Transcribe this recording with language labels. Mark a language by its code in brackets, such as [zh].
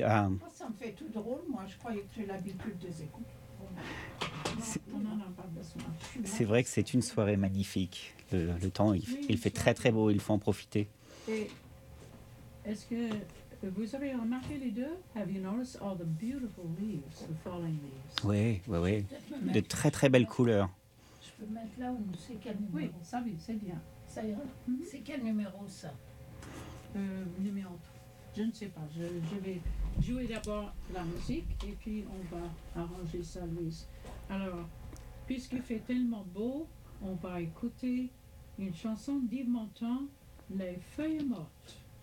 [fr] Ça me fait tout drôle, moi. Je croyais que j'ai l'habitude des écoutes. Non, on n'en a pas besoin. C'est vrai que c'est une soirée magnifique. Le temps, il fait très très beau. Il faut en profiter. Et est-ce que vous avez remarqué les deux? [en] Have you noticed all the beautiful leaves, the falling leaves? [fr] Oui, oui, oui. De très très belles couleurs. Je peux mettre là où c'est quel numéro. Oui, ça va, c'est bien. Ça ira. Mm-hmm. C'est quel numéro ça? Numéro 3. Je ne sais pas. Je vais jouer d'abord la musique et puis on va arranger ça, Louise. Alors, puisqu'il fait tellement beau, on va écouter une chanson d'Yves Montand, Les Feuilles Mortes.